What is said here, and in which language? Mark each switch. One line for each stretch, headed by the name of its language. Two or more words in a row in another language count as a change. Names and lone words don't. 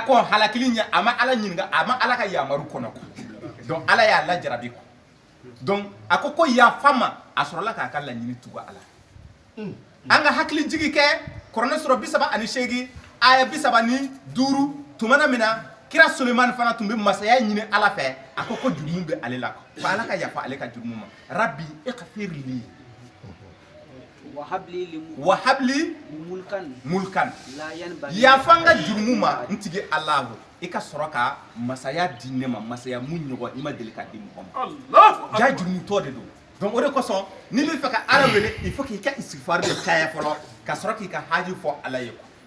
Bambara: kɔn halakili ɲɛ a ma Ala ɲininka a ma Ala ka yamaru kɔnɔ donc Ala y'a lajarabi donc a ko yafa ma a sɔrɔla k'a ka laɲini tugu Ala an ka hakili jigi kɛ kuranɛ sura 38 aya 35 tuma min na kira Sulemani fana tun bɛ masaya ɲini Ala fɛ a ko jurumu bɛ ale la ko Ala ka yafa ale ka jurumu ma
Arabic: رب اغفر لي وهب لي ملكا
Bambara: yafa n ka jurumu ma n tigi Alahu i ka sɔrɔ ka masaya di ne ma masaya mun ɲɔgɔn i ma deli ka di mɔgɔ ma ja jurumutɔ de don donc o de kosɔn n'i bɛ fɛ ka Ala wele
French: il faut
Bambara: k'i ka istighfar de caya fɔlɔ ka sɔrɔ k'i ka haji fɔ Ala ye